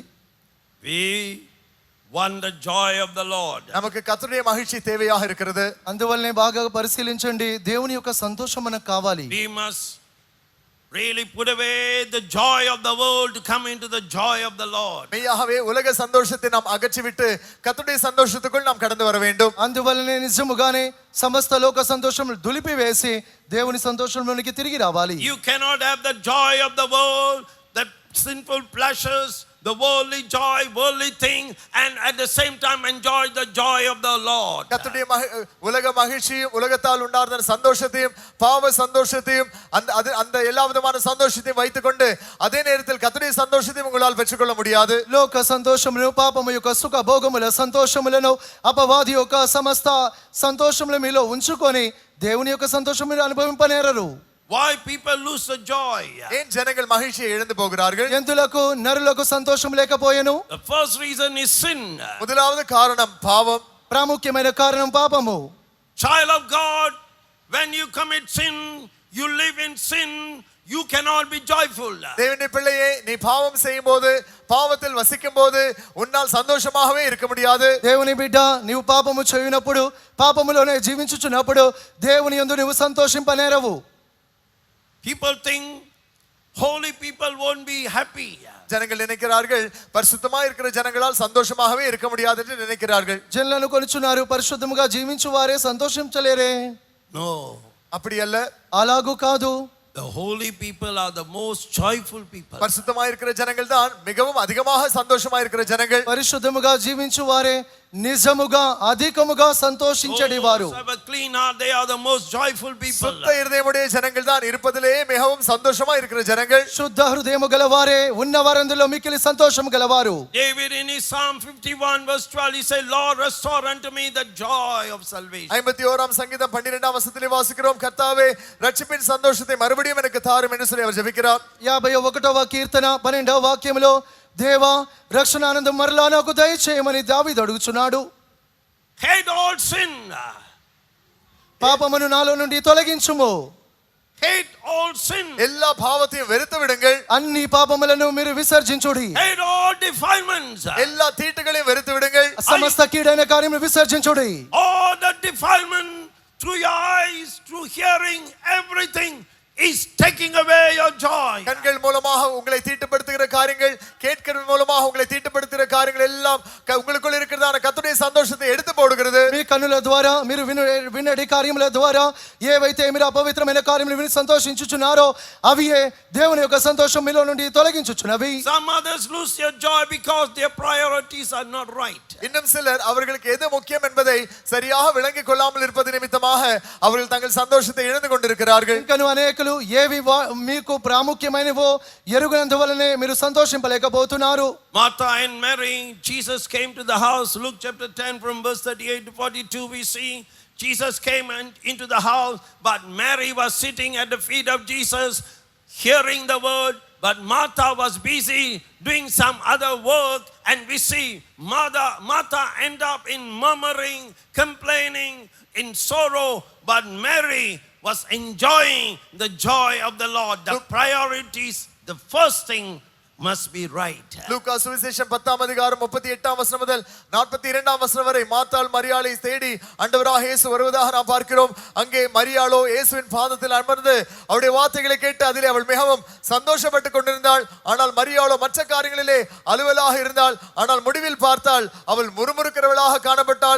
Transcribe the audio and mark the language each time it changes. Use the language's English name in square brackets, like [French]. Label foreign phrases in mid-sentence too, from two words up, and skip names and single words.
[English] We want the joy of the Lord. [Tamil] நமக்கு கர்த்தருடைய மகிழ்ச்சி தேவையாக இருக்கிறது. [Telugu] అందువల్లనే బాగా పరిశీలించండి, దేవుని యొక్క సంతోషం మనకు కావాలి. [English] We must really put away the joy of the world to come into the joy of the Lord. [Tamil] மெய்யாகவே உலக சந்தோஷத்தை நாம் அகற்றிவிட்டு கர்த்தருடைய சந்தோஷத்துக்குள் நாம் கடந்து வர வேண்டும். [Telugu] అందువల్లనే నిజముగానే సమస్త లోక సంతోషం దులిపివేసి దేవుని సంతోషంలోనికి తిరిగి రావాలి. [English] You cannot have the joy of the world, the sinful pleasures, the worldly joy, worldly thing, and at the same time enjoy the joy of the Lord. [Tamil] கர்த்தருடைய உலக மகிழ்ச்சியும் உலகத்தால் உண்டான சந்தோஷத்தையும் பாவ சந்தோஷத்தையும் அந்த எல்லா விதமான சந்தோஷத்தையும் வைத்துக்கொண்டு அதே நேரத்தில் கர்த்தருடைய சந்தோஷத்தையும் உங்களால் பெற்றுக்கொள்ள முடியாது. [Telugu] లోక సంతోషములను పాపము యొక్క సుఖ భోగముల సంతోషములను అపవాది యొక్క సమస్త సంతోషములు మీలో ఉంచుకొని దేవుని యొక్క సంతోషం మీరు అనుభవింపనేరరు. [English] Why people lose the joy? [Tamil] ஏன் ஜனங்கள் மகிழ்ச்சியை இழந்து போகிறார்கள்? [Telugu] ఎందులకు నరులకు సంతోషం లేకపోయెను? [English] The first reason is sin. [Tamil] முதலாவது காரணம் பாவம். [Telugu] ప్రాముఖ్యమైన కారణం పాపము. [English] Child of God, when you commit sin, you live in sin, you cannot be joyful. [Tamil] தேவனுடைய பிள்ளையே, நீ பாவம் செய்யும் போது, பாவத்தில் வசிக்கும் போது உன்னால் சந்தோஷமாகவே இருக்க முடியாது. [Telugu] దేవుని బిడ్డ, నీవు పాపము చేయునప్పుడు, పాపములోనే జీవించుచున్నప్పుడు దేవుని యందు నీవు సంతోషింపనేరవు. [English] People think holy people won't be happy. [Tamil] ஜனங்கள் நினைக்கிறார்கள் பரிசுத்தமாக இருக்கிற ஜனங்களால் சந்தோஷமாகவே இருக்க முடியாது என்று நினைக்கிறார்கள். [Telugu] జనులను కొనుచున్నారు, పరిశుద్ధముగా జీవించు వారే సంతోషించలేరే. [English] No. [Tamil] அப்படி அல்ல. [Telugu] అలాగూ కాదు. [English] The holy people are the most joyful people. [Tamil] பரிசுத்தமாக இருக்கிற ஜனங்கள் தான் மிகவும் அதிகமாக சந்தோஷமாக இருக்கிற ஜனங்கள். [Telugu] పరిశుద్ధముగా జీవించు వారే నిజముగా అధికముగా సంతోషించడి వారు. [English] Those who have a clean heart, they are the most joyful people. [Tamil] சுத்த இருதயமுடைய ஜனங்கள் தான் இருப்பதிலே மிகவும் சந்தோஷமா இருக்கிற ஜனங்கள். [Telugu] శుద్ధ హృదయము గలవారే ఉన్నవారందులో మిక్కిలి సంతోషము గలవారు. [English] David in his Psalm 51 verse 12 he said, Lord, restore unto me the joy of salvation. [Tamil] 51ஆம் சங்கீதம் 12ஆம் வசனத்திலே வாசிக்கிறோம், கர்த்தாவே ரட்சிப்பின் சந்தோஷத்தை மறுபடியும் எனக்கு தாரும் என்று சொல்லி அவர் ஜெபிக்கிறார். [Telugu] 51వ కీర్తన 12వ వాక్యములో, దేవా రక్షణ ఆనందం మరలా నాకు దయచేయమని దావీదు అడుగుచున్నాడు. [English] Hate all sin. [Telugu] పాపమును నాలో నుండి తొలగించుము. [English] Hate all sin. [Tamil] எல்லா பாவத்தையும் வெறுத்து விடுங்கள். [Telugu] అన్ని పాపములను మీరు విసర్జించుడి. [English] Hate all defilements. [Tamil] எல்லா தீட்டுகளையும் வெறுத்து விடுங்கள். [Telugu] సమస్త కీడైన కార్యములు విసర్జించుడి. [English] All the defilement through your eyes, through hearing, everything is taking away your joy. [Tamil] கண்கள் மூலமாக உங்களை தீட்டுப்படுத்துகிற காரியங்கள், கேட்கிறது மூலமாக உங்களை தீட்டுப்படுத்துகிற காரியங்கள் எல்லாம் உங்களுக்குள் இருக்கிறதான கர்த்தருடைய சந்தோஷத்தை எடுத்து போடுகிறது. [Telugu] మీ కన్నుల ద్వారా మీరు వినడి కార్యముల ద్వారా ఏవైతే మీరు అపవిత్రమైన కార్యములు విని సంతోషించుచున్నారో అవియే దేవుని యొక్క సంతోషం మీలో నుండి తొలగించుచున్నవి. [English] Some others lose their joy because their priorities are not right. [Tamil] இன்னும் சிலர் அவர்களுக்கு எது முக்கியம் என்பதை சரியாக விளங்கிக் கொள்ளாமல் இருப்பது நிமித்தமாக அவர்கள் தங்கள் சந்தோஷத்தை இழந்து கொண்டிருக்கிறார்கள். [Telugu] ఇంకను అనేకులు ఏవి మీకు ప్రాముఖ్యమైనవో ఎరుగనందువలనే మీరు సంతోషింపలేకపోతున్నారు. [English] Martha and Mary, Jesus came to the house. Luke chapter 10 from verse 38 to 42 we see Jesus came into the house, but Mary was sitting at the feet of Jesus hearing the word, but Martha was busy doing some other work, and we see Martha end up in murmuring, complaining, in sorrow, but Mary was enjoying the joy of the Lord. The priorities, the first thing must be right. [Tamil] லூக்கா சுவிசேஷம் 10ஆம் அதிகாரம் 38ஆம் வசனம் முதல் 42ஆம் வசனம் வரை மார்த்தாள் மரியாளை தேடி ஆண்டவராக இயேசு வருவதாக நாம் பார்க்கிறோம். அங்கே மரியாளோ இயேசுவின் பாதத்தில் அமர்ந்து அவருடைய வார்த்தைகளை கேட்டு அதிலே அவள் மிகவும் சந்தோஷப்பட்டு கொண்டிருந்தாள். ஆனால் மரியாளோ மற்ற காரியங்களிலே அலுவலாக இருந்தாள். ஆனால் முடிவில் பார்த்தால் அவள் முறுமுறுக்கிறவளாக காணப்பட்டாள்.